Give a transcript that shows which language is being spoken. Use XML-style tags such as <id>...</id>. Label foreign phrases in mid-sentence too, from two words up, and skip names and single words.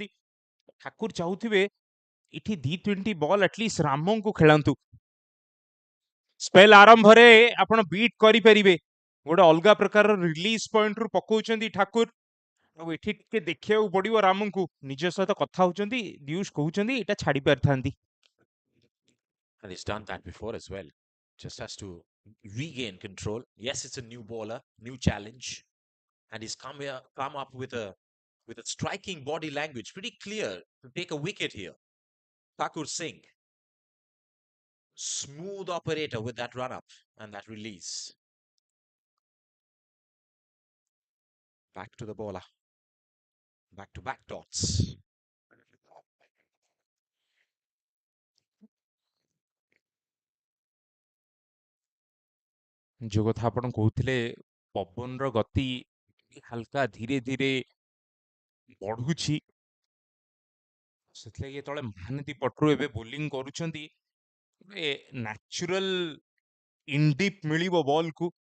<or>ଠାକୁର ଚାହୁଁଥିବେ ଏଠି 2-3ଟି ବଲ୍ ଆଟଲିଷ୍ଟ ରାମଙ୍କୁ ଖେଳାନ୍ତୁ, ସ୍ପେଲ ଆରମ୍ଭରେ ଆପଣ ବିଟ୍ କରିପାରିବେ। ଗୋଟେ ଅଲଗା ପ୍ରକାରର</or> <en>release pointରୁ</en> <or>ପକଉଛନ୍ତି ଠାକୁର, ଆଉ ଏଠି ଟିକେ ଦେଖିବାକୁ ପଡିବ ରାମଙ୍କୁ। ନିଜ ସହିତ କଥା ହଉଛନ୍ତି, ଦିୟୁଷ କହୁଛନ୍ତି ଏଇଟା ଛାଡି ପାରିଥାନ୍ତି।</or> <en>And he's done that before as well. Just has to regain control. Yes, it's a new bowler, new challenge. And he's come up with a striking body language, pretty clear to take a wicket here. Thakur Singh. Smooth operator with that run up and that release. Back to the bowler. Back to back dots.</en> <or>ଯୋଉ କଥା ଆପଣ କହୁଥିଲେ, ପବନର ଗତି ହାଲକା ଧୀରେ ଧୀରେ ବଢୁଛି, ସେଥିଲାଗି ଯେତେବେଳେ ମହାନଦୀ ପଟରୁ ଏବେ ବୋଲିଂ କରୁଛନ୍ତି ଗୋଟେ</or> <en>natural indip</en> <or>ମିଳିବ ବଲକୁ।</or>